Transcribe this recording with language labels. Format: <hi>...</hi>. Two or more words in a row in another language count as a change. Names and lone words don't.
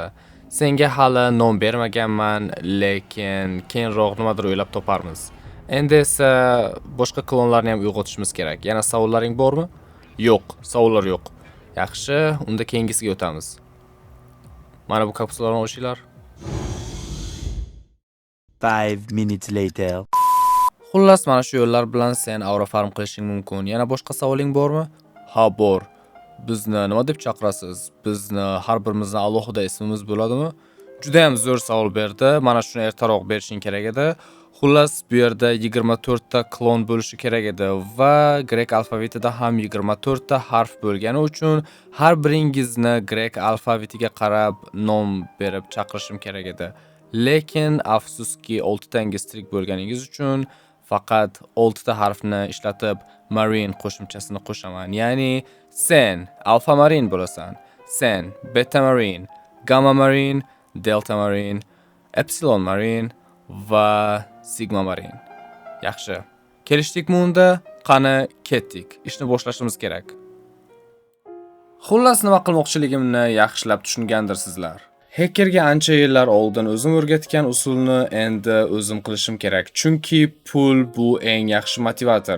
<uz>Senga hali nom bermaganman, lekin keyinroq nimadir o'ylab toparmiz. Endi esa boshqa klonlarni ham uyg'otishimiz kerak. Yana savollaring bormi? Yo'q, savollar yo'q. Yaxshi, unda keyingisiga o'tamiz. Mana bu kapsulalarni ochinglar.</uz> <en>5 minutes later.</en> <uz>Xullas, mana shu yo'llar bilan sen</uz> <en>aura farm</en> <uz>qilishing mumkin. Yana boshqa savoling bormi? Ha, bor. Bizni nima deb chaqirasiz? Bizni har birimizning alohida ismimiz bo'ladimi? Juda ham zo'r savol berdi. Mana shuni ertaroq berishing kerak edi. Xullas, bu yerda 24 ta klon bo'lishi kerak edi va grek alfavitida ham 24 ta harf bo'lgani uchun har biringizni grek alfavitiga qarab nom berib chaqirishim kerak edi. Lekin afsuski 6 tangiz tirik bo'lganingiz uchun faqat 6 ta harfni ishlatib marine qo'shimchasini qo'shaman. Ya'ni sen alfa marine bo'lasan, sen beta marine, gamma marine, delta marine, epsilon marine va sigma marine. Yaxshi. Kelishdikmi unda? Qani ketdik. Ishni boshlashimiz kerak. Xullas, nima qilmoqchiligimni yaxshilab tushungandirsizlar. Hackerga ancha yillar oldin o'zim o'rgatgan usulni endi o'zim qilishim kerak, chunki pul bu eng yaxshi motivator.</uz>